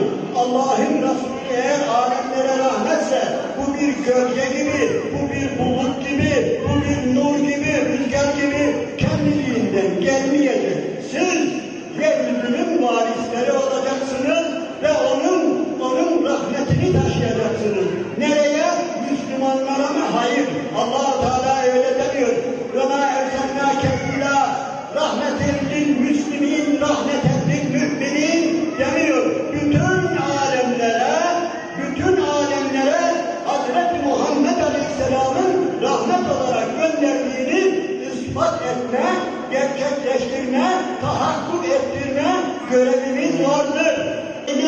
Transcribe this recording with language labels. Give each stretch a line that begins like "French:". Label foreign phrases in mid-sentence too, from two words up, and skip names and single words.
Turkish: Allah'ın Resulü eğer alemlere rahmetse bu bir gölge gibi, bu bir bulut gibi, bu bir nur gibi, rüzgar gibi kendiliğinden gelmeyecek. Siz yeryüzünün varisleri olacaksınız ve onun rahmetini taşıyacaksınız. Nereye? Müslümanlara mı? Hayır. Allah-u Teala öyle demiyor.
Arabic: وَمَا اَرْسَلْنَاكَ اِلَّا رَحْمَةً لِلْمُسْلِمِينَ رَحْمَةً لِلْمُؤْمِنِينَ demiyor.
Turkish: Bütün alemlere Hazreti Muhammed Aleyhisselam'ın rahmet olarak gönderdiğini ispat etme, gerçekleştirme, tahakkuk ettirme görevimiz vardır.